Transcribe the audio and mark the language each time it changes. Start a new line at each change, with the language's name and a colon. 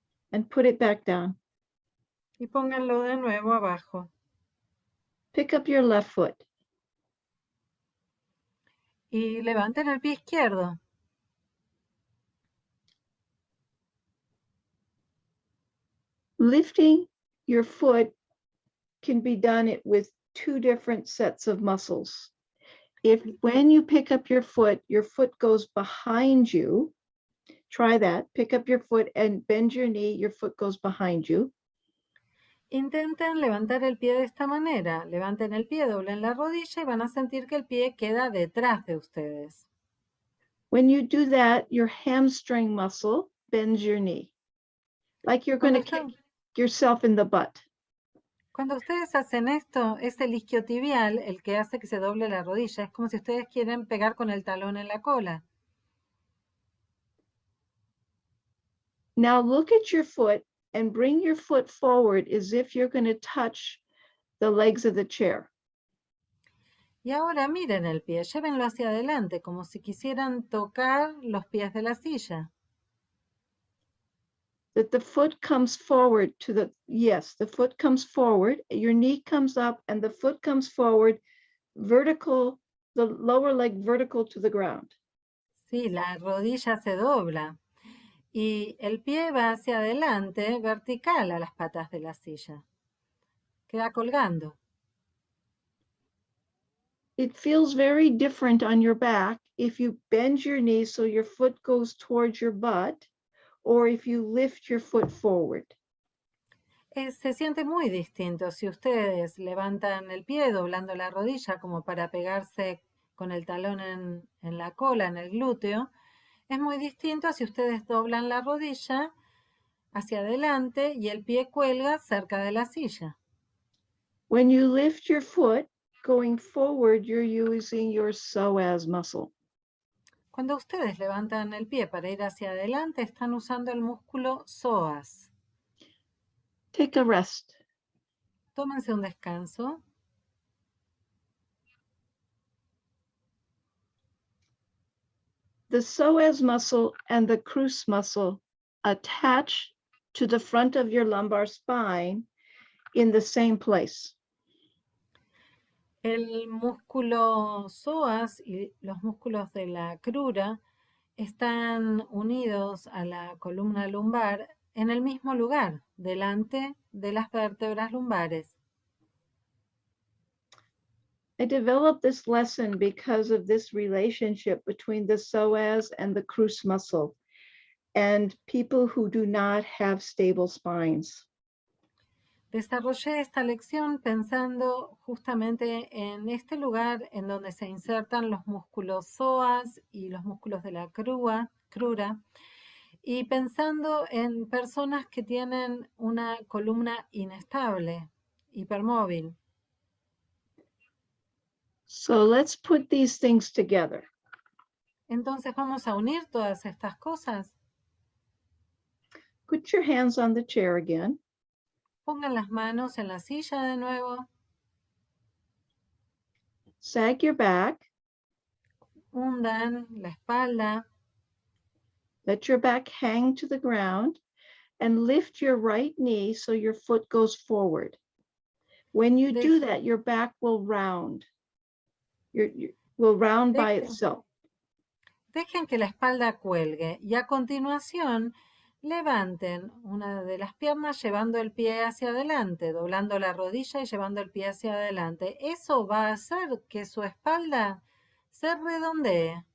English: And put it back down.
Spanish: Y pónganlo de nuevo abajo.
English: Pick up your left foot.
Spanish: Y levanten el pie izquierdo.
English: Lifting your foot can be done with two different sets of muscles. If when you pick up your foot goes behind you, try that. Pick up your foot and bend your knee, your foot goes behind you.
Spanish: Intenten levantar el pie de esta manera. Levanten el pie, doblen la rodilla y van a sentir que el pie queda detrás de ustedes.
English: When you do that, your hamstring muscle bends your knee, like you're going to kick yourself in the butt.
Spanish: Cuando ustedes hacen esto, es el isquiotibial el que hace que se doble la rodilla. Es como si ustedes quieren pegar con el talón en la cola.
English: Now look at your foot and bring your foot forward as if you're going to touch the legs of the chair.
Spanish: Y ahora miren el pie, llévenlo hacia adelante, como si quisieran tocar los pies de la silla.
English: That the foot comes forward to the, yes, the foot comes forward, your knee comes up and the foot comes forward, vertical, the lower leg vertical to the ground.
Spanish: Sí, la rodilla se dobla y el pie va hacia adelante, vertical a las patas de la silla. Queda colgando.
English: It feels very different on your back if you bend your knee so your foot goes towards your butt, or if you lift your foot forward.
Spanish: Se siente muy distinto si ustedes levantan el pie doblando la rodilla como para pegarse con el talón en la cola, en el glúteo. Es muy distinto a si ustedes doblan la rodilla hacia adelante y el pie cuelga cerca de la silla.
English: When you lift your foot going forward, you're using your psoas muscle.
Spanish: Cuando ustedes levantan el pie para ir hacia adelante, están usando el músculo psoas.
English: Take a rest.
Spanish: Tómense un descanso.
English: The psoas muscle and the cruce muscle attach to the front of your lumbar spine in the same place.
Spanish: El músculo psoas y los músculos de la crura están unidos a la columna lumbar en el mismo lugar, delante de las vértebras lumbares.
English: I developed this lesson because of this relationship between the psoas and the cruce muscle and people who do not have stable spines.
Spanish: Desarrollé esta lección pensando justamente en este lugar en donde se insertan los músculos psoas y los músculos de la crura Y pensando en personas que tienen una columna inestable, hipermóvil.
English: So let's put these things together.
Spanish: Entonces vamos a unir todas estas cosas.
English: Put your hands on the chair again.
Spanish: Pongan las manos en la silla de nuevo.
English: Sag your back.
Spanish: Hundan la espalda.
English: Let your back hang to the ground and lift your right knee so your foot goes forward. When you do that, your back will round. Will round by itself.
Spanish: Dejen que la espalda cuelgue y a continuación levanten una de las piernas llevando el pie hacia adelante, doblando la rodilla y llevando el pie hacia adelante. Eso va a hacer que su espalda se redondee.